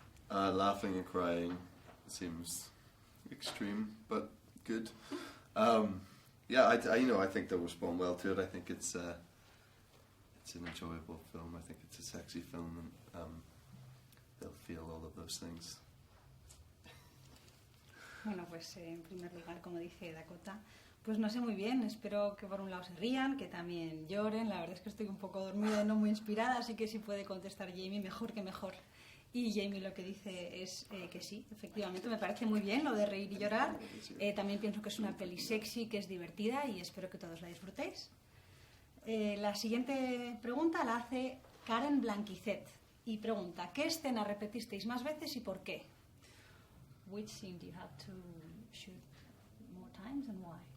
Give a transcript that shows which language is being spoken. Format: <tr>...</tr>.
<en>Laughing and crying seems extreme, but good. Yeah, I think they'll respond well to it. I think it's an enjoyable film. I think it's a sexy film, and they'll feel all of those things.</en> <es>Bueno, pues en primer lugar, como dice Dakota, pues no sé muy bien. Espero que por un lado se rían, que también lloren. La verdad es que estoy un poco dormida y no muy inspirada, así que si puede contestar Jamie, mejor que mejor. Y Jamie lo que dice es que sí, efectivamente, me parece muy bien lo de reír y llorar. También pienso que es una peli sexy, que es divertida y espero que todos la disfrutéis. La siguiente pregunta la hace Karen Blanquicet y pregunta, ¿qué escena repetisteis más veces y por qué?</es> <en>Which scene do you have to shoot more times and why?</en>